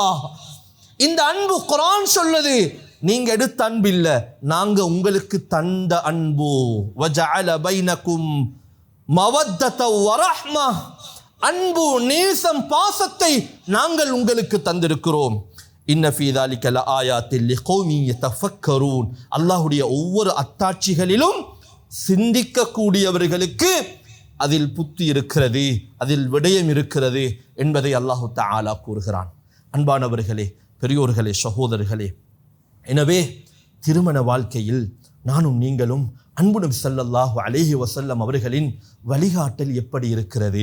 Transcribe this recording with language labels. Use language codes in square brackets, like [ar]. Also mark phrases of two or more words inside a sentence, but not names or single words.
[ta] இந்த அன்பு குர்ஆன் சொல்லுது, நீங்க எடுத்த அன்பு இல்ல, நாங்க உங்களுக்கு தந்த அன்பு. [ar] وجعل بينكم مودة ورحمة. [ta] அன்பு, நேசம், பாசத்தை நாங்கள் உங்களுக்கு தந்திருக்கிறோம். [ar] إن في ذلك لآيات لقوم يتفكرون. [ta] அல்லாஹ்வுடைய ஒவ்வொரு அத்தாட்சிகளிலும் சிந்திக்கக்கூடியவர்களுக்கு அதில் புத்தி இருக்கிறது, அதில் விடயம் இருக்கிறது என்பதை [ar] الله تعالى [ta] கூறுகிறான். அன்பானவர்களே, பெரியோர்களே, சகோதரர்களே, எனவே திருமண வாழ்க்கையில் நானும் நீங்களும் அன்பு நபி [ar] صلى الله عليه وسلم [ta] அவர்களின் வழிகாட்டல் எப்படி இருக்கிறது?